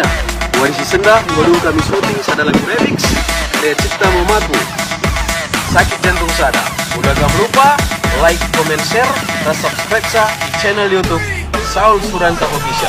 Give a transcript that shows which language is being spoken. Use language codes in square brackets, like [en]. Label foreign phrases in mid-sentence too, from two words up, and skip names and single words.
[btx] warisi senda baru kami syuting sada lagu remix karya cipta Momatu Sakit Jantung Sada. [id] Udah gak lupa [en] like, comment, share, [id] dan subscribe sa di channel YouTube Saul Suranta Official.